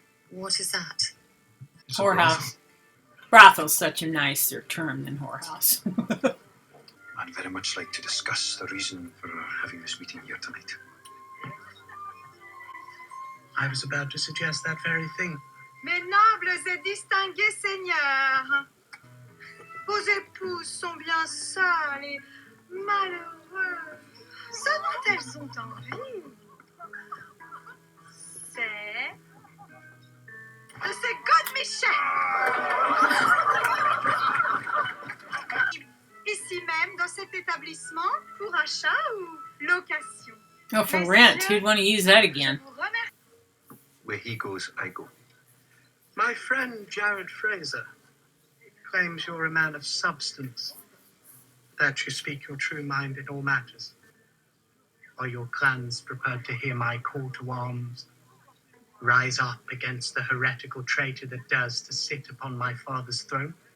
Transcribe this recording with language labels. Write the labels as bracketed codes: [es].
[en] What is that? It's a Whorehouse. Brothel's such a nicer term than whorehouse. I'd very much like to discuss the reason for having this meeting here tonight. I was about to suggest that very thing. [fr] Mes nobles et distingués seigneurs, vos épouses sont bien seules et malheureuses. Ce dont elles sont en vie, c'est de ces godemichels. Ici même, dans cet établissement, pour achat ou location. [en] Oh, for rent. Who'd want to use that again? [fr] Je vous remercie. [en] Where he goes, I go. My friend Jared Fraser claims you're a man of substance, that you speak your true mind in all matters. Are your clans prepared to hear my call to arms? Rise up against the heretical traitor that dares to sit upon my father's throne?